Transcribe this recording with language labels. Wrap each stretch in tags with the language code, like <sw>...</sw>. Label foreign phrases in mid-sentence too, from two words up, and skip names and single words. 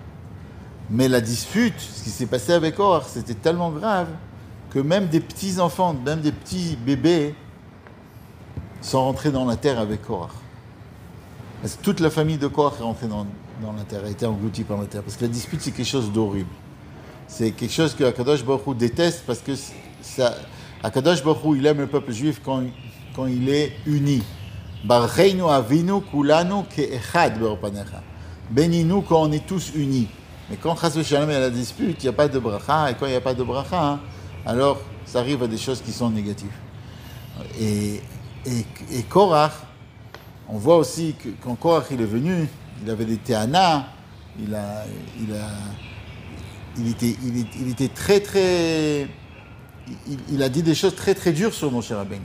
<fr>Mais la dispute, ce qui s'est passé avec Korach, c'était tellement grave que même des petits enfants, même des petits bébés sont rentrés dans la terre avec Korach. Parce que toute la famille de Korach est rentrée dans la terre, a été engloutie par la terre. Parce que la dispute, c'est quelque chose d'horrible. C'est quelque chose que</fr> <he>הקדוש ברוך הוא</he> <fr>déteste parce que</fr> <he>הקדוש ברוך הוא,</he> <fr>il aime le peuple juif quand il est uni.</fr> <he>ברכנו אבינו כלנו כאחד באור פניך.</he> <fr>Bénis-nous quand on est tous unis. Mais quand</fr> <he>חס ושלום</he> <fr>il y a la dispute, il n'y a pas de bracha. Et quand il n'y a pas de bracha, alors ça arrive à des choses qui sont négatives. Et Korach, on voit aussi que quand Korach il est venu, il avait des théanas, il était très très, il a dit des choses très très dures sur Moshe Rabbeinu.</fr>